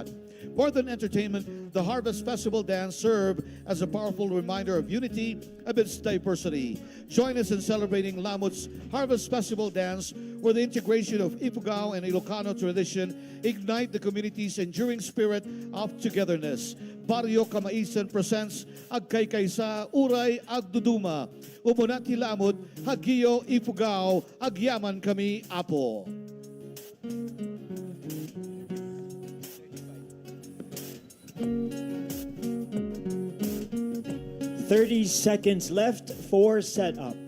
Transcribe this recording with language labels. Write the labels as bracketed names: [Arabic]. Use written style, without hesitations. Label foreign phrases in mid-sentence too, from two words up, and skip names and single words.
[English] More than entertainment, the Harvest Festival dance served as a powerful reminder of unity amidst diversity. Join us in celebrating Lamut's Harvest Festival dance, where the integration of Ifugao and Ilocano tradition ignite the community's enduring spirit of togetherness. Barrio Kamaisan presents Agkaykaysa Uray Agduduma. [Iloko] Umunati Lamut, Hagiyo Ifugao, Agyaman kami Apo. [English] 30 seconds left for setup.